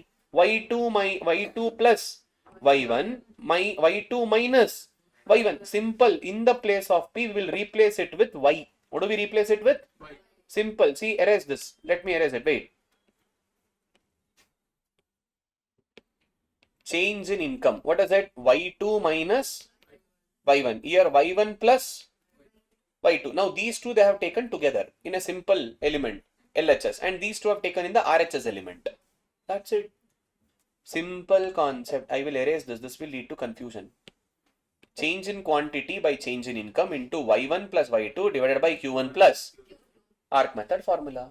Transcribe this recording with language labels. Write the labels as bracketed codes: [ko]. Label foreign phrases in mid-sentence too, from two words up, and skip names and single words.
[en] Y2 plus Y1, Y2 minus Y1. Simple. In the place of P, we will replace it with Y. What do we replace it with? Y. Simple. See, erase this. Let me erase it. Wait. Change in income. What is it? Y2 minus Y1. Here Y1 plus Y2. Now these two they have taken together in a simple element, LHS, and these two have taken in the RHS element. That's it. Simple concept. I will erase this. This will lead to confusion. Change in quantity by change in income into Y1 plus Y2 divided by Q1 plus arc method formula.